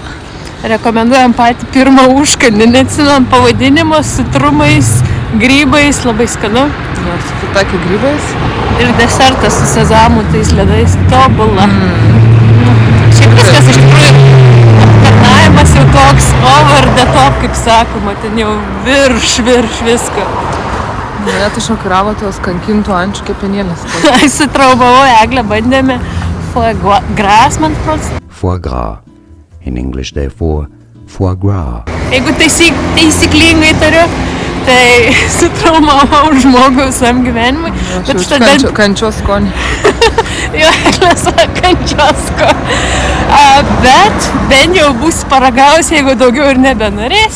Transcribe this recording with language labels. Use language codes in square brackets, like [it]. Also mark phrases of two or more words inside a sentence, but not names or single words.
[lt] Rekomenduojam patį pirmą užkandį, neatsimenam pavadinimo, su trumais, grybais, labai skanu. Jo, su fitaki grybais. Ir desertas su sezamų tais ledais, tobula. Šiaip viskas iš tikrųjų aptarnavimas jau toks [en] over the top, [lt] kaip sakoma, ten jau virš visko. Mane tai šokiravo tos kankintų ančių kepenėlės. Sutraumavau Eglę, bandėme [fr] foie gras, [lt] man atrodo. [fr] Foie gras. [en] In English, therefore, [fr] foie gras. [lt] Jeigu taisyklingai tariu, tai sutraumavau žmogaus visam gyvenimui. Bet štai kančios skonį. Jo, Eglės kančios skonį. Bet bent jau bus paragaus, jeigu daugiau ir nebenorės.